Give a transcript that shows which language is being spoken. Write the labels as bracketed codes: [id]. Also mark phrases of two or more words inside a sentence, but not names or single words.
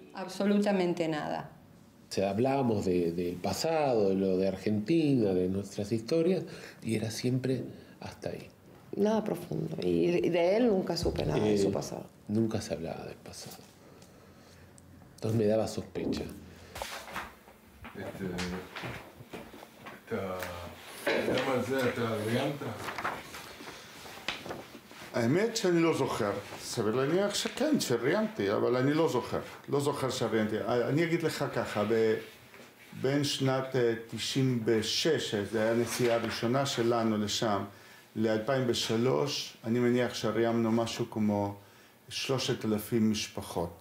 [es] Absolutamente nada. O sea, hablábamos del pasado, de lo de Argentina, de nuestras historias, y era siempre hasta ahí. Nada profundo. Y de él nunca supe nada de su pasado. Nunca se hablaba del pasado. Entonces me daba sospecha. [he] האמת שאני לא זוכר, סביר להניח שכן, שראיינתי, אבל אני לא זוכר שראיינתי. אני אגיד לך ככה, בין שנת 96, זו הייתה הנסיעה הראשונה שלנו לשם, ל-2003, אני מניח שראיינו משהו כמו 3,000 משפחות.